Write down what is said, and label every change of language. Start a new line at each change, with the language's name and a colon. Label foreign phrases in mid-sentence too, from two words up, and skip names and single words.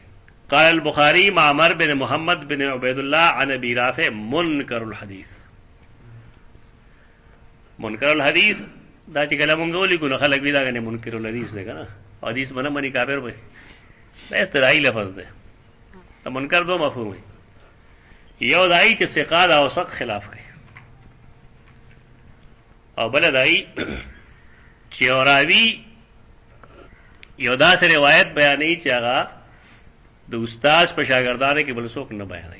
Arabic: قال البخاری معمر بن محمد بن عبید اللہ عن ابی رافع منکر الحدیث. منکر الحدیث
Pashto: دا چې کله مونږ ولیکو نو خلک وی دا غنه
Arabic: منکر الحدیث
Pashto: دی کنه حدیث باندې منی کافر وي دا استرائی لفظ دی. دا منکر دو مفهوم دی. یو دای چې ثقات او ثق خلاف کوي او بل دای چې اوراوی یو داسې روایت بیانوي چې هغه د استاد په شاګردانو کې بل څوک نه بیانوي.